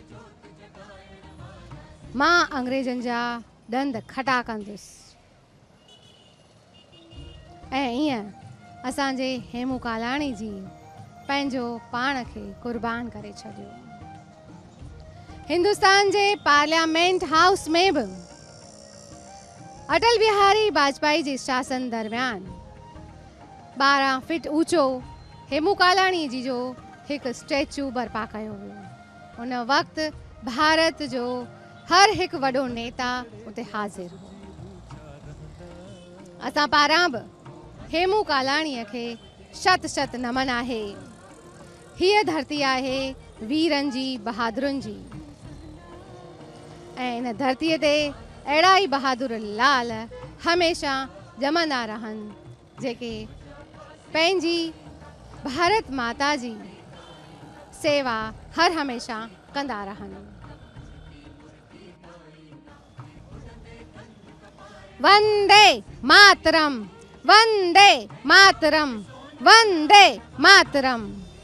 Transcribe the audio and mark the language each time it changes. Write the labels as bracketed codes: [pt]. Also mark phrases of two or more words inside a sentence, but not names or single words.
[sd] मां अंग्रेजनि जा ॾंद खटा कंदुसि। ऐं ईअं असांजे हेमू कालाणी जी पंहिंजो पाण खे कुर्बान करे छॾियो। हिंदुस्तान जे पार्लियामेंट हाउस में बि अटल बिहारी वाजपेयी जे शासन दरमियान 12 फीट ऊंचो हेमू कालाणी जी जो हिकु स्टैचू बर्पा कयो वियो। उन वक़्तु भारत जो हर हिकु वॾो नेता उते हाज़िर हो। असां पारां बि हेमू कालाणीअ खे शत शत नमन आहे। हीअ धरती आहे वीरनि जी, बहादुरनि जी, ऐं इन धरतीअ ते अहिड़ा ई बहादुर लाल हमेशह ॼमंदा रहनि जेके पंहिंजी भारत माता जी सेवा हर हमेशह कंदा रहनि। वंदे मातरम, वंदे मातरम, वंदे मातरम।